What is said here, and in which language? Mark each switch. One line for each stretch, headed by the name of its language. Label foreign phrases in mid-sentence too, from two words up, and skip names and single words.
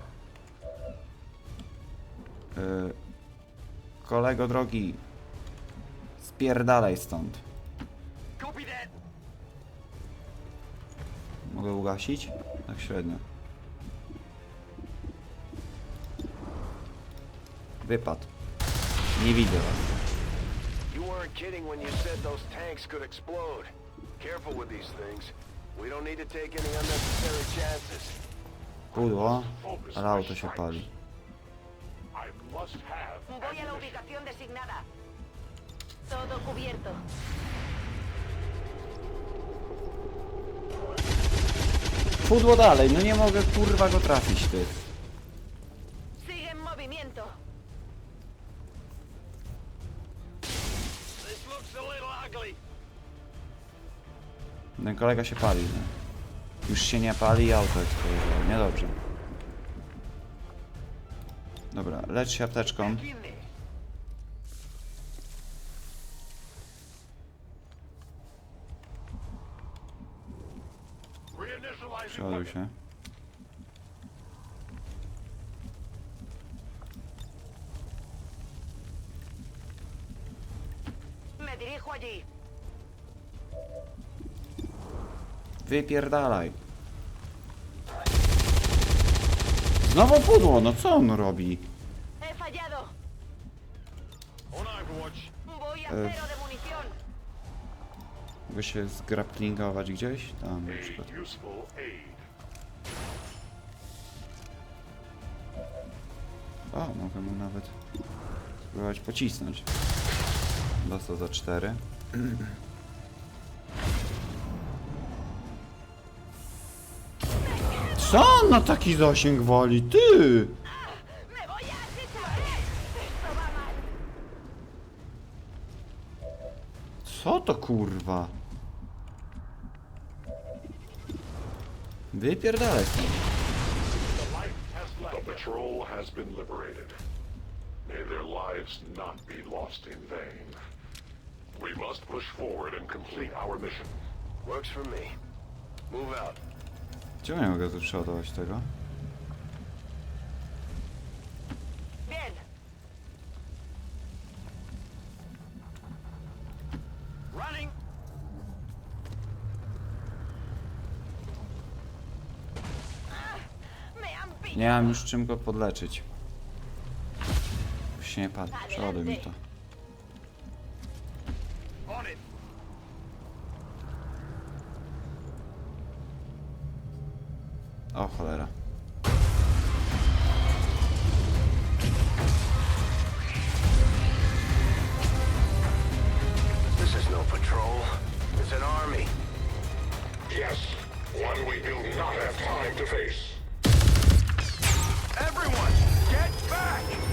Polish: Kolego drogi. Spierdalaj stąd. Mogę ugasić? Tak średnio. Wypadł. Nie widzę was.
English: You weren't kidding when you said those tanks could explode. Careful with these things. We don't need to take any unnecessary chances.
Polish: Pudło, ale auto się pali.
Spanish: Voy a la ubicación designada. Todo cubierto.
Polish: Pudło dalej, no nie mogę kurwa go trafić, ty.
Spanish: Sigue en movimiento.
Polish: Ten kolega się pali, no. Już się nie pali i auto eksplodowało, niedobrze. Dobra, lecz się apteczką. Przeładuj się.
Spanish: Me dirijo allí.
Polish: Wypierdalaj. Znowu pudło, no co on robi?
Spanish: He fallado. Voy a cero de munición.
Polish: Mogę się zgrapplingować gdzieś? Tam na przykład. O, mogę mu nawet spróbować pocisnąć. Dostał za 4. Co on na taki zasięg wali? Ty! Co to kurwa? Wypierdalaj stąd.
English: The patrol has been liberated. May their lives not be lost in vain. We must push forward and complete our mission. Works for me. Move out.
Polish: Czemu nie mogę tu przeładować tego?
Spanish: Bien.
English: Running.
Polish: Nie mam już czym go podleczyć. Już się nie padł. Przeładuj mi to. O cholera.
English: This is no patrol. It's an army. Yes, one we do not have time to face. Everyone, get back!